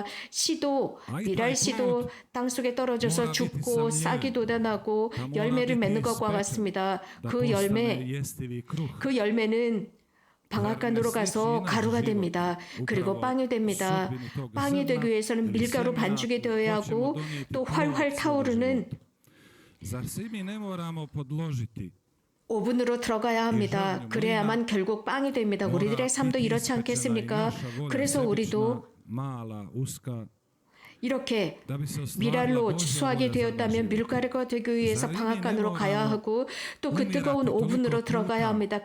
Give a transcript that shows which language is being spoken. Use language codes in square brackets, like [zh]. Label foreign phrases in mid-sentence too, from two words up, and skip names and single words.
[ko] 씨도, 미랄씨도 땅속에 떨어져서 죽고 싹이 돋아나고 열매를 맺는 것과 같습니다. 그 열매는 방앗간으로 가서 가루가 됩니다. 그리고 빵이 됩니다. 빵이 되기 위해서는 밀가루 반죽이 되어야 하고 또 활활 타오르는 [hr] Zar se mi ne moramo podložiti [ko] 오븐으로 들어가야 합니다. 그래야만 결국 빵이 됩니다. 우리들의 삶도 이렇지 않겠습니까? 그래서 우리도 [hr] mala, uska, [ko] 이렇게 미랄로 수확이 되었다면 밀가루가 되기 위해서 방앗간으로 가야 하고 또 그 뜨거운 오븐으로 들어가야 합니다.